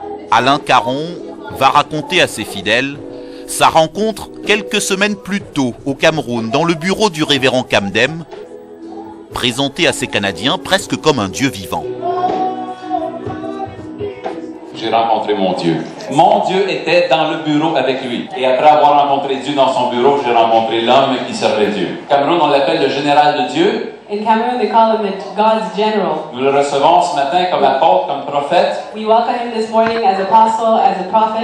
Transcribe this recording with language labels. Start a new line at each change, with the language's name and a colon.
French: Alain Caron va raconter à ses fidèles sa rencontre quelques semaines plus tôt au Cameroun dans le bureau du révérend Kamdem, présenté à ces Canadiens presque comme un Dieu vivant. J'ai rencontré mon Dieu. Mon Dieu était dans le bureau avec lui. Et après avoir rencontré Dieu dans son bureau, j'ai rencontré l'homme qui servait Dieu. Cameroun, on l'appelle le général de Dieu.
English: In Cameroon, they call him God's general.
French: Nous le recevons ce matin comme apôtre, comme prophète.
English: We welcome him this morning as apostle, as a prophet.